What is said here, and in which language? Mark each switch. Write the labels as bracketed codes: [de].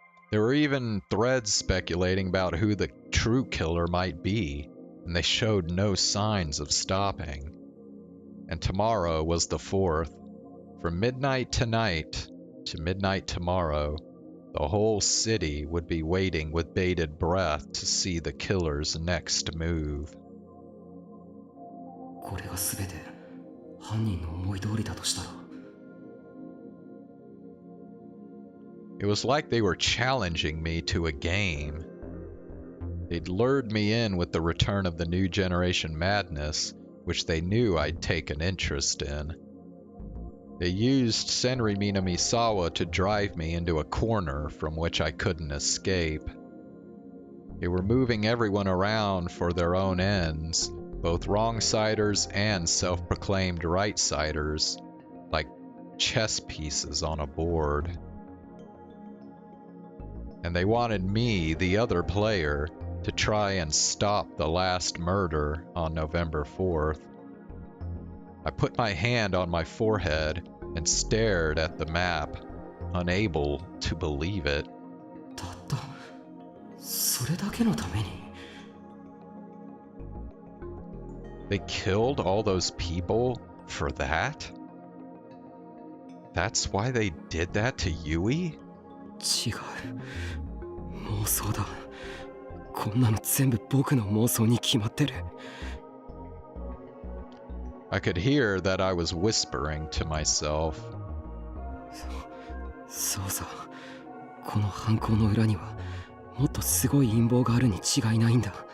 [en] There were even threads speculating about who the true killer might be, and they showed no signs of stopping. And tomorrow was the 4th. From midnight tonight to midnight tomorrow, the whole city would be waiting with bated breath to see the killer's next move. [ja] これが全て犯人の思い通りだとしたら。 [en] It was like they were challenging me to a game. They'd lured me in with the return of the new generation madness, which they knew I'd take an interest in. They used Senri Minamisawa to drive me into a corner from which I couldn't escape. They were moving everyone around for their own ends, both wrong-siders and self-proclaimed right-siders, like chess pieces on a board. And they wanted me, the other player, to try and stop the last murder on November 4th. I put my hand on my forehead and stared at the map, unable to believe it. [ja] たったそれだけのために [en] They killed all those people for that? That's why they did that to Yui? [ja] 違う妄想だこんなの全部僕の妄想に決まってる [en] I could hear that I was whispering to myself. [ja] そうさこの犯行の裏にはもっとすごい陰謀があるに違いないんだ。